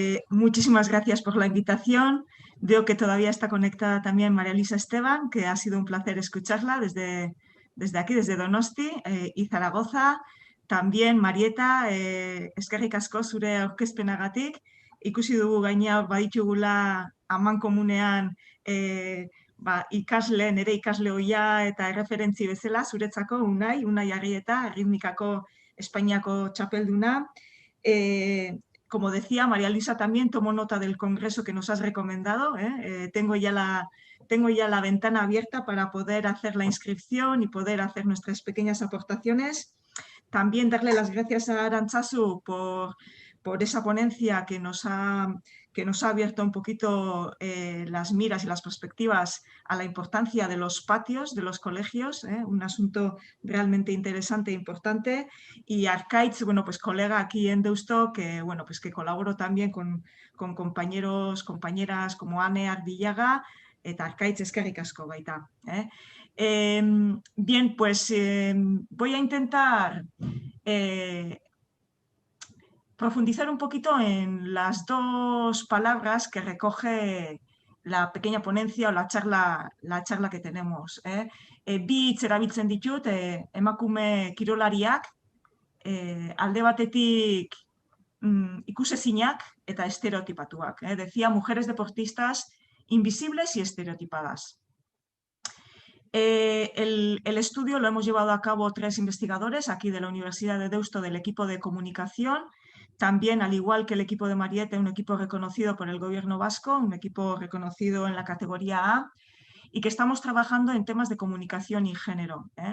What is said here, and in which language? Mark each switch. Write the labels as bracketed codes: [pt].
[es] Muchísimas gracias por la invitación. Veo que todavía está conectada también María Luisa Esteban, que ha sido un placer escucharla desde aquí, desde Donosti y Zaragoza. También [eu] Marieta, eskerrik asko zure aurkezpenagatik. Ikusi dugu gainera baditugula amankomunean nire ikasle ohia eta erreferentzi bezala zuretzako Unai Arrieta, Erritmikako Espainiako txapelduna. [es] Como decía, María Luisa también tomó nota del congreso que nos has recomendado. Tengo ya la ventana abierta para poder hacer la inscripción y poder hacer nuestras pequeñas aportaciones. También darle las gracias a Arantzazu por esa ponencia que nos ha abierto un poquito las miras y las perspectivas a la importancia de los patios de los colegios, un asunto realmente interesante e importante. Y Arkaitz, bueno, pues colega aquí en Deusto, que, bueno, pues que colaboro también con compañeros, compañeras como Ane Ardillaga, [eu] eta Arkaitz eskerrik asko baita. [es] Bien, pues voy a intentar profundizar un poquito en las dos palabras que recoge la pequeña ponencia o la charla que tenemos. [eu] Bi hitz erabiltzen ditut, emakume kirolariak, alde batetik ikusezinak eta estereotipatuak. [es] Decía mujeres deportistas invisibles y estereotipadas. El estudio lo hemos llevado a cabo 3 investigadores aquí de la Universidad de Deusto del equipo de comunicación. También, al igual que el equipo de Marieta, un equipo reconocido por el gobierno vasco, un equipo reconocido en la categoría A, y que estamos trabajando en temas de comunicación y género.